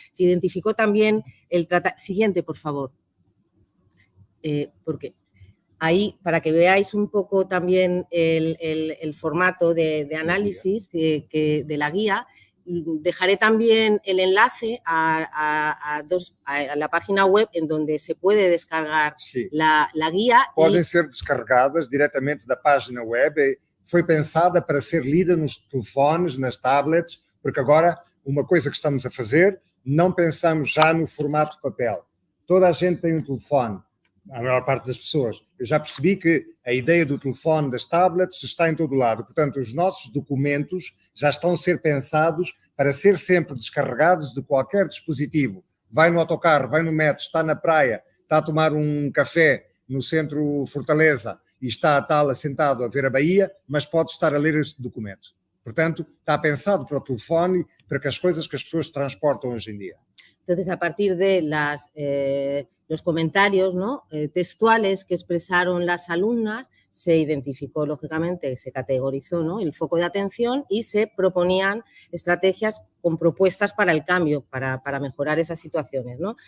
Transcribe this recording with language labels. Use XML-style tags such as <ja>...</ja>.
<es>Se identificó también Siguiente, por favor. Porque ahí, para que veáis un poco también el formato de análisis de la guía, dejaré también el enlace a la página web en donde se puede descargar la guía.</es> <pt>Podem ser descarregadas diretamente da página web. Foi pensada para ser lida nos telefones, nas tablets, porque agora uma coisa que estamos a fazer, não pensamos já no formato papel. Toda a gente tem um telefone, a maior parte das pessoas. Eu já percebi que a ideia do telefone, das tablets, está em todo lado. Portanto, os nossos documentos já estão a ser pensados para ser sempre descarregados de qualquer dispositivo. Vai no autocarro, vai no metro, está na praia, está a tomar um café no centro Fortaleza e está a tal assentado a ver a Bahia, mas pode estar a ler este documento. Portanto, está pensado para o telefone, para que as coisas que as pessoas transportam hoje em dia.</pt> <es>Entonces, a partir de los comentarios, ¿no? Textuales que expresaron las alumnas, se identificó, lógicamente, se categorizó, ¿no? el foco de atención y se proponían estrategias con propuestas para el cambio, para mejorar esas situaciones, ¿no?</es>